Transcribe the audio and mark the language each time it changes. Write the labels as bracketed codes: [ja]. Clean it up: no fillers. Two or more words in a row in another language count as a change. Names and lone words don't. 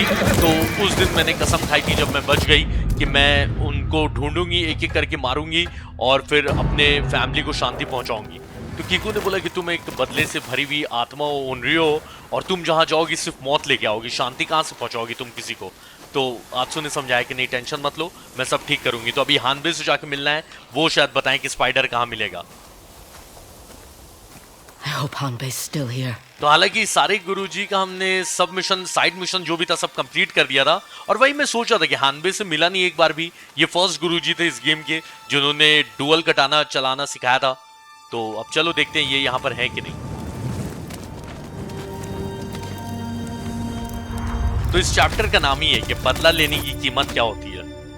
[hi] तो उस दिन मैंने कसम खाई थी जब मैं बच गई कि मैं उनको ढूंढूंगी, एक एक करके मारूंगी और फिर अपने फैमिली को शांति पहुंचाऊंगी। तो कीकू ने बोला कि तुम एक बदले से भरी हुई आत्मा हो, ओनरियो हो, और तुम जहां जाओगी सिर्फ मौत लेके आओगी, शांति कहां से पहुंचाओगी तुम किसी को। तो आत्सू ने समझाया कि नहीं टेंशन मत लो, मैं सब ठीक करूंगी। तो अभी हानबे से जाके मिलना है, वो शायद बताएं कि स्पाइडर कहां मिलेगा। [en] I hope Hanbei's still here. [hi] तो हालांकि सारे गुरुजी का हमने सब मिशन, [en] side mission [hi] जो भी था सब कंप्लीट कर दिया था, और वही मैं सोच रहा था कि हानबे से मिला नहीं एक बार भी। ये फर्स्ट गुरुजी थे इस गेम के जिन्होंने डुअल कटाना चलाना सिखाया था। तो अब चलो देखते हैं ये यहाँ पर है कि नहीं। तो इस चैप्टर का नाम ही है कि बदला लेने की कीमत क्या होती है।